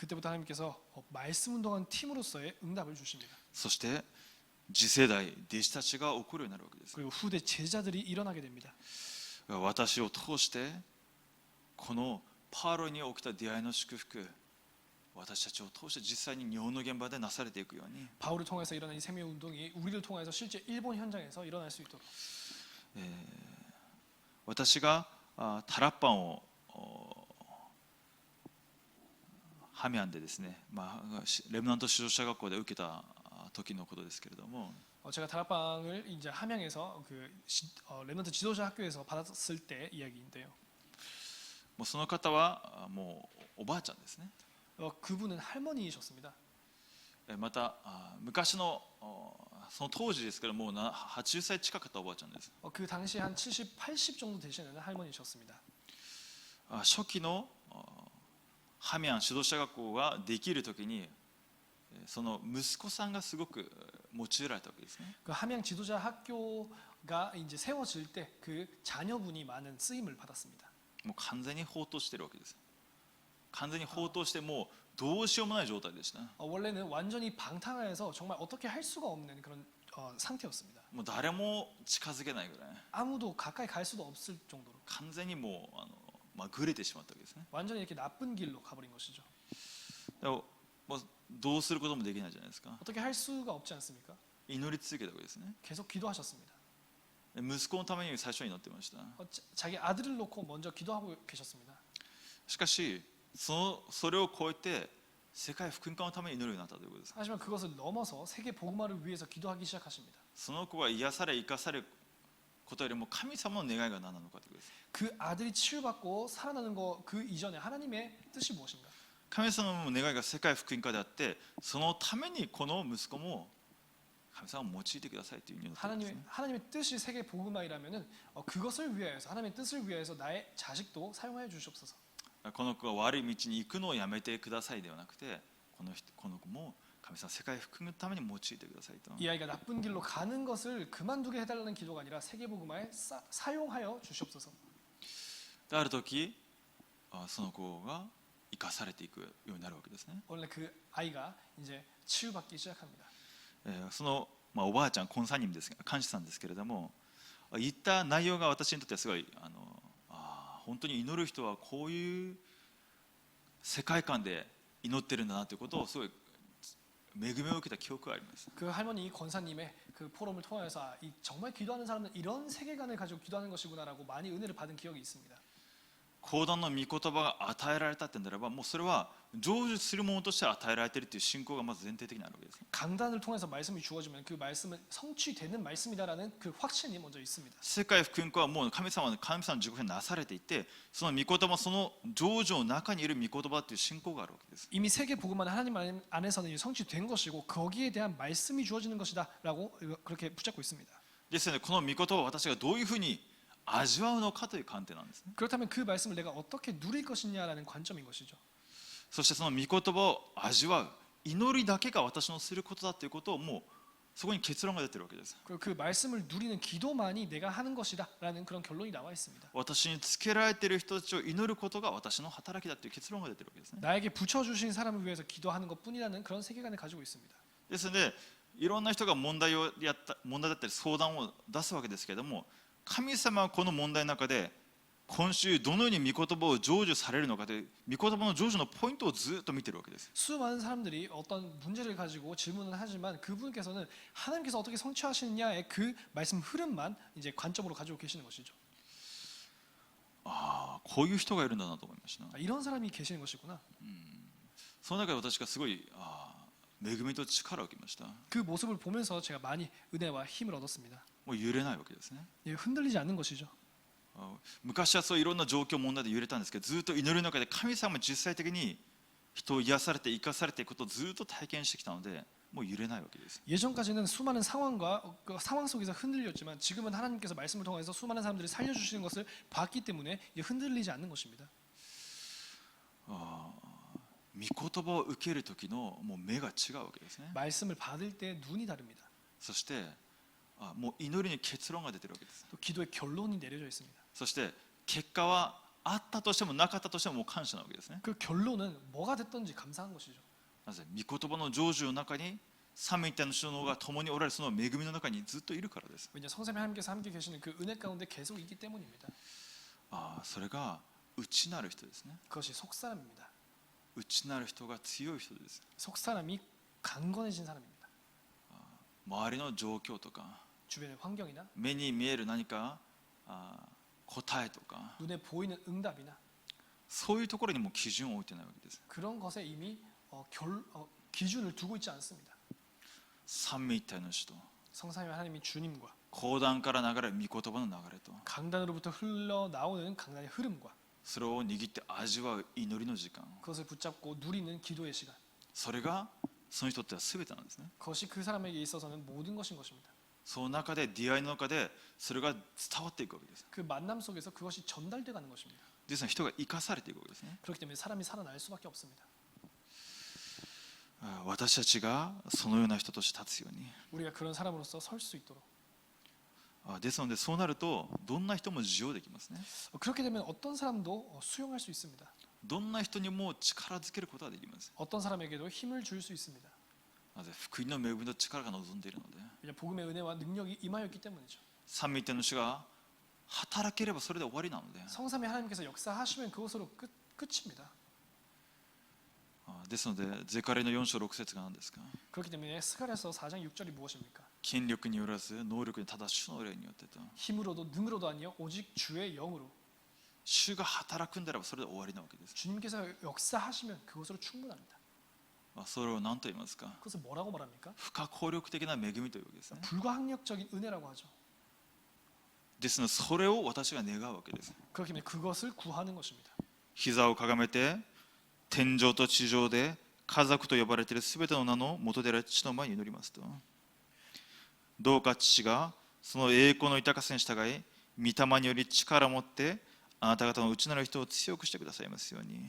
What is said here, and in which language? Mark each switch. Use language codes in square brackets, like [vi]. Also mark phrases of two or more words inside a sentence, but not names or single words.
[ko] 그때부터 하나님께서 말씀 운동하는 팀으로서의 응답을 주십니다. [ja] そして次世代弟子たちが起こるようになるわけです。 [ko] 그리고 후대 제자들이 일어나게 됩니다. [ja] 私を通してこのパウロに起きた出会いの祝福、私たちを通して実際に日本の現場でなされていくように、 [ko] 바울을 통해서 일어난 이 생명 운동이 우리를 통해서 실제 일본 현장에서 일어날 수 있도록 [ja] 私がタラッパンをハミャンでですね、レムナント指導者学校で受けた時のことですけれども、 [ko] 제가 다락방을 이제 함양에서 그 랩런트 지도자 학교에서 받았을 때 이야기인데요. [ja] もうその方はもうおばあちゃんですね。 [ko] 그분은 할머니이셨습니다. [ja] また昔のその当時ですけどもう80歳近かったおばあちゃんです。 [ko] 그 당시 한 70, 80 정도 되시는 할머니셨습니다. [ja] 初期のハミャン指導者学校ができるときにその息子さんがすごく用いられたわけですね。 [ko] 그 함양 지도자 학교가 이제 세워질 때 그 자녀분이 많은 쓰임을 받았습니다. [ja] もう完全に放蕩してるわけです。完全に放蕩してもうどうしようもない状態でした。 [ko] 원래는 완전히 방탕해서 정말 어떻게 할 수가 없는 그런 상태였습니다. [ja] もう誰も近づけないぐらい [ko] 아무도 가까이 갈 수도 없을 정도로 [ja] 完全にもうぐれてしまったわけですね。 [ko] 완전히 이렇게 나쁜 길로 가버린 것이죠. [ja] でもどうすることもできないじゃないですか。 [ko] 어떻게 할 수가 없지 않습니까? [ja] 祈り続けたわけですね。 [ko] 계속 기도하셨습니다. [ja] 息子のために最初に祈ってました。 [ko] 자기 아들을 놓고 먼저 기도하고 계셨습니다. [ja] しかしそれを超えて世界福音化のために祈るようになったということです。 [ko] 하지만 그것을 넘어서 세계 복음화를 위해서 기도하기 시작하십니다. [ja] その子が癒され生かされることよりも神様の願いが何なのかということです。 [ko] 그 아들이 치유받고 살아나는 거 그 이전에 하나님의 뜻이 무엇인가? [ja] 神様の願いが世界福音化であってそのためにこの息子も神様を用いてくださいという意味だったんですね。 [ko] 하나님의 뜻이 세계 복음화이라면은 그것을 위하여서 하나님의 뜻을 위하여서 나의 자식도 사용하여 주시옵소서. [ja] この子が悪い道に行くのをやめてくださいではなくてこの子も神様世界福音のために用いてくださいと。 [ko] 이 아이가 나쁜 길로 가는 것을 그만두게 해달라는 기도가 아니라 세계 복음화에 사용하여 주시옵소서. [ja] である時その子が生かされていくようになるわけですね。 [ko] 원래 그 아이가 이제 치유받기 시작합니다. [ja] その、おばあちゃんコンサニムです監視さんですけれども言った内容が私にとってはすごい本当に祈る人はこういう世界観で祈ってるんだなということをすごい恵みを受けた記憶があります。 [ko] 그 할머니 권사님의 그 포럼을 통해서 정말 기도하는 사람은 이런 세계관을 가지고 기도하는 것이구나라고 많이 은혜를 받은 기억이 있습니다. [ja] 講談の御言葉が与えられたってならばもうそれは成就するものとして与えられているという信仰がまず前提的にあるわけです。 [ko] 강단을 통해서 말씀이 주어지면 그 말씀은 성취되는 말씀이다라는 그 확신이 먼저 있습니다. [ja] 世界福音化はもう神様の自己になされていてその御言葉その成就の中にいる御言葉という信仰があるわけです。 [ko] 이미 세계 복음만 하나님 안에서는 성취된 것이고 거기에 대한 말씀이 주어지는 것이다라고 그렇게 붙잡고 있습니다. [ja] ですのでこの御言葉を私がどういうふうに味わうのかという観点なんですね。 [ko] 그렇다면 그 말씀을 내가 어떻게 누릴 것이냐라는 관점인 것이죠. [ja] そしてその御言葉を味わう祈りだけが私のすることだということをもうそこに結論が出ているわけです。 [ko] 그리고 그 말씀을 누리는 기도만이 내가 하는 것이다라는 그런 결론이 나와 있습니다. [ja] 私につけられている人たちを祈ることが私の働きだという結論が出ているわけですね。 [ko] 나에게 붙여주신 사람을 위해서 기도하는 것뿐이라는 그런 세계관을 가지고 있습니다. [ja] ですのでいろんな人が問題だったり相談を出すわけですけれども神様はこの問題の中で今週どのように御言葉を成就されるのかという御言葉の成就のポイントをずっと見ているわけです。 [ko] 수많은 사람들이 어떤 문제를 가지고 질문을 하지만 그분께서는 하나님께서 어떻게 성취하시느냐의 그 말씀 흐름만 이제 관점으로 가지고 계시는 것이죠. [ja] こういう人がいるんだなと思いました。 [ko] 이런 사람이 계시는 것이구나. [ja] その中で私がすごい恵みと力を受けました。 [ko] 그 모습을 보면서 제가 많이 은혜와 힘을 얻었습니다. [ja] もう揺れないわけですね。 [ko] 흔들리지 않는 것이죠. [ja] 昔はそういろんな状況問題で揺れたんですけどずっと祈りの中で神様が実際的に人を癒されて生かされていくことをずっと体験してきたのでもう揺れないわけです。 [ko] 예전까지는 수많은 상황과 그 상황 속에서 흔들렸지만 지금은 하나님께서 말씀을 통해서 수많은 사람들이 살려주시는 것을 봤기 때문에 흔들리지 않는 것입니다. [ja] 御言葉を受ける時のもう目が違うわけですね。 [ko] 말씀을 받을 때 눈이 다릅니다. [ja] そしてもう祈りに結論が出てるわけです。 [ko] 또 기도의 결론이 내려져 있습니다. [ja] そして結果はあったとしてもなかったとしてももう感謝なわけですね。 [ko] 그 결론은 뭐가 됐든지 감사한 것이죠. [ja] なぜ御言葉の成就の中に三位一体の首脳が共におられるその恵みの中にずっといるからです。 [ko] 왜냐 성삼위 하나님께서 함께 계시는 그 은혜 가운데 계속 있기 때문입니다. [ja] それが内なる人ですね。 [ko] 그것이 속사람입니다. [ja] 内なる人が強い人です。 [ko] 속사람이 강건해진 사람입니다. [ja] 周りの状況とか [ko] 주변의 환경이나 [ja] 目に見える何か答えとか [ko] 눈에 보이는 응답이나 [ja] そういうところにも基準を置いてないわけです。 [ko] 그런 것에 이미 기준을 두고 있지 않습니다. [ja] 三位一体の主と [ko] 성삼위 하나님이 주님과 [ja] 講談から流れる御言葉の流れと [ko] 강단으로부터 흘러나오는 강단의 흐름과 [ja] それを握って味わう祈りの時間、 [ko] 그것을 붙잡고 누리는 기도의 시간. [ja] それがその人にとっては全てなんですね。 [ko] 그것이 그 사람에게 있어서는 모든 것인 것입니다. [ja] その中で出会いの中でそれが伝わっていくわけです。 [ko] 그 만남 속에서 그것이 전달돼 가는 것입니다. [ja] ですから人が生かされていくわけですね。 [ko] 그렇기 때문에 사람이 살아날 수밖에 없습니다. [ja] 私たちがそのような人として立つように。 [ko] 우리가 그런 사람으로서 설 수 있도록. [ja] ですのでそうなるとどんな人も受容できますね。 [ko] 그렇게 되면 어떤 사람도 수용할 수 있습니다. [ja] どんな人にも力づけることができます。 [ko] 어떤 사람에게도 힘을 줄 수 있습니다. [ja] なぜ福音の恵みと力が望んでいるので、 [ko] 왜냐 복음의 은혜와 능력이 임하였기 때문이죠. [ja] 三位一体の主が働ければそれで終わりなので、 [ko] 성삼위 하나님께서 역사하시면 그것으로 끝입니다. [ja] ですのでゼカリの4章6節が何ですか。 [ko] 그렇기 때문에 스가랴서 4장 6절이 무엇입니까? [ja] 権力によらず能力にただ主の霊によってと。 [ko] 힘으로도 능으로도 아니요 오직 주의 영으로. [ja] 主が働くんであればそれで終わりなわけです。 [ko] 주님께서 역사하시면 그것으로 충분합니다. [ja] それを何と言いますか。 [ko] 그것을 뭐라고 말합니까? [ja] 不可抗力的な恵みというわけですね。 [ko] 불가항력적인 은혜라고 하죠. [ja] ですのでそれを私が願うわけです。 [ko] 그렇기 때문에 그것을 구하는 것입니다. [ja] 膝をかがめて天上と地上で家族と呼ばれているすべての名の元である父の前に祈りますと、どうか父がその栄光の豊かさに従い御霊により力を持ってあなた方の内なる人を強くしてくださいますように。